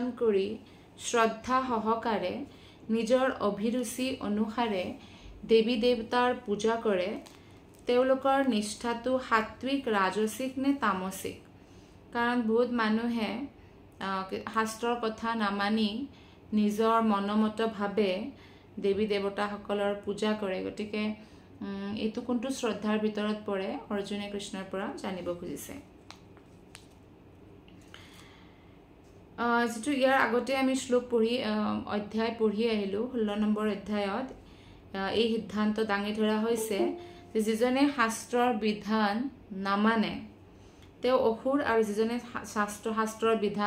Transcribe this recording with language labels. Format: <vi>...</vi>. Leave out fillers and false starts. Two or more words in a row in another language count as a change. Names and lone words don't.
<as>কৰি শ্ৰদ্ধা সহকাৰে নিজৰ অভিৰুচি অনুসাৰে দেৱী দেৱতাৰ পূজা কৰে তেওঁলোকৰ নিষ্ঠাটো সাত্বিক ৰাজসিক নে তামসিক কাৰণ বহুত মানুহে শাস্ত্ৰৰ কথা নামানি নিজৰ মনমত ভাৱে দেৱী দেৱতা সকলৰ পূজা কৰে গতিকে এতু কোনটু শ্ৰদ্ধাৰ ভিতৰত পৰে অৰ্জুনে কৃষ্ণৰ পৰা জানিব খুজিছে যেটো ইয়াৰ আগতে আমি শ্লোক পঢ়ি অধ্যায় পঢ়ি আহিলো 16 নম্বৰ অধ্যায়ত এই সিদ্ধান্ত দাঙি ধৰা হৈছে যে যিজনে শাস্ত্ৰৰ বিধান নামানে তেও অসুৰ আৰু যিজনে শাস্ত্ৰৰ বিধান</as>